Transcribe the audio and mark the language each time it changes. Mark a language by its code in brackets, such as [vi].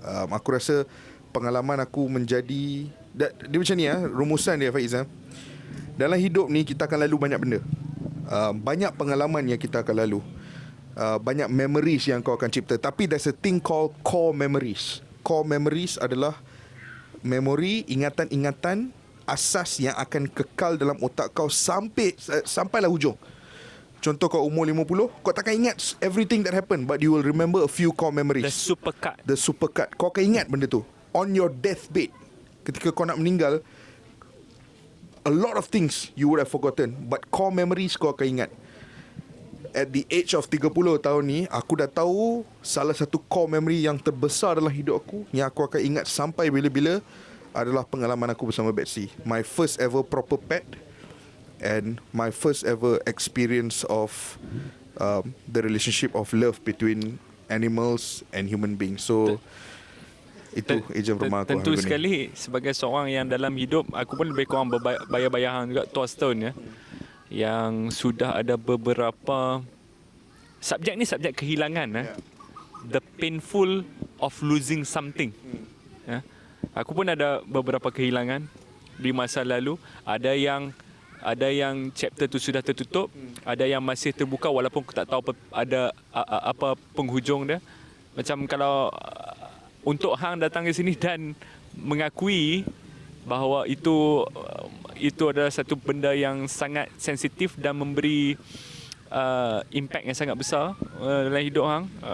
[ms] Aku rasa pengalaman aku menjadi, dia macam ni rumusan dia, Faiz. Dalam hidup ni kita akan lalu banyak benda. Banyak pengalaman yang kita akan lalu. Banyak memories yang kau akan cipta. [en] Tapi there's a thing called core memories. [ms] Core memories adalah memori, ingatan-ingatan asas yang akan kekal dalam otak kau sampailah hujung. Contoh kau umur 50, kau takkan ingat [en] everything that happened, but you will remember a few core memories. The super cut. [ms] Kau akan ingat benda tu. [en] On your deathbed, [ms] ketika kau nak meninggal, [en] a lot of things you would have forgotten, but core memories [ms] kau akan ingat. [en] At the age of 30 [ms] tahun ni, aku dah tahu salah satu core memory yang terbesar dalam hidup aku, yang aku akan ingat sampai bila-bila, adalah pengalaman aku bersama Betsy. [en] My first ever proper pet, and my first ever experience of the relationship of love between animals and human beings. [ms] So itu ejen rumah aku. Tentu sekali sebagai seorang yang dalam hidup, aku pun lebih kurang berbayar-bayar juga tuas tahun ya, yang sudah ada beberapa subjek ni subjek kehilangan. [en] The painful of losing something. [ms] Aku pun ada beberapa kehilangan di masa lalu. Ada yang chapter tu sudah tertutup, ada yang masih terbuka walaupun aku tak tahu apa penghujung dia. Macam kalau untuk hang datang ke sini dan mengakui bahawa itu adalah satu benda yang sangat sensitif dan memberi impact yang sangat besar dalam hidup hang.